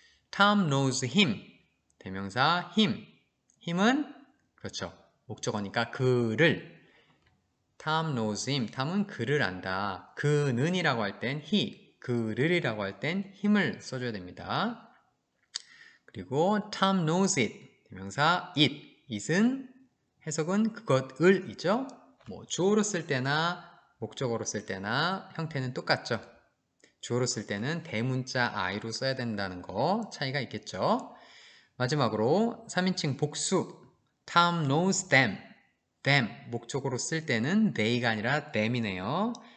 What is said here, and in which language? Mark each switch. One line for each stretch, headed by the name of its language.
English: Tom knows him. 대명사 him. him은
Korean: 그렇죠. 목적어니까 그를.
English: Tom knows him.
Korean: 탐은 그를 안다. 그는이라고 할 땐 he. 그를이라고 할 땐 him을 써줘야 됩니다. 그리고
English: Tom knows it.
Korean: 대명사 it. it은 해석은 그것을 이죠. 뭐 주어로 쓸 때나 목적어로 쓸 때나 형태는 똑같죠. 주어로 쓸 때는 대문자 I로 써야 된다는 거 차이가 있겠죠. 마지막으로 3인칭 복수
English: Tom knows them.
Korean: them 목적어로 쓸 때는 they가 아니라 them이네요.